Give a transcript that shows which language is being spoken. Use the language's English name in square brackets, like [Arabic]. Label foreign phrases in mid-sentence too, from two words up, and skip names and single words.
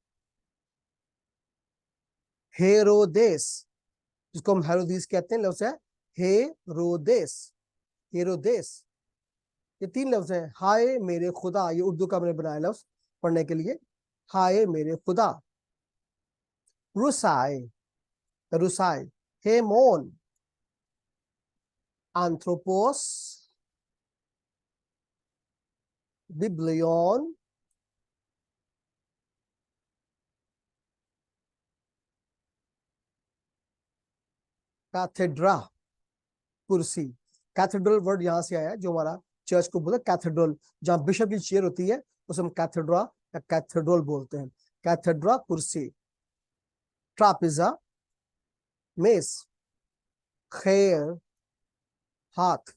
[Hindi] हेरोदेस, जिसको हम हेरोदीस कहते हैं, लफ्ज है हेरोदेस, हेरोदेस। ये तीन लफ्ज हैं। हाय मेरे खुदा, ये उर्दू का मैंने बनाया लफ्ज पढ़ने के लिए, हाय मेरे खुदा। रुसाई, रुसाई। [Greek] ημών, άνθρωπος, βιβλίον, καθέδρα, [Hindi] कुर्सी। कैथेड्रल वर्ड यहां से आया, जो हमारा चर्च को बोलते हैं कैथेड्रल, जहां बिशप की चेयर होती है उसे हम कैथेड्रा या कैथेड्रल बोलते हैं। कैथेड्रा, कुर्सी। ट्रापिजा, मेज। खैर, हाथ।